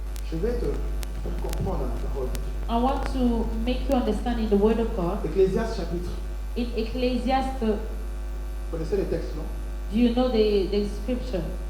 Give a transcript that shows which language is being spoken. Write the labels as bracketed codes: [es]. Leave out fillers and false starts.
[fr] Je vais te faire comprendre la parole. [en] I want to make you understand in the Word of God. [fr] Ecclésiaste chapitre. [en] In Ecclesiastes, [fr] Vous connaissez les textes, non? [en] do you know the scripture?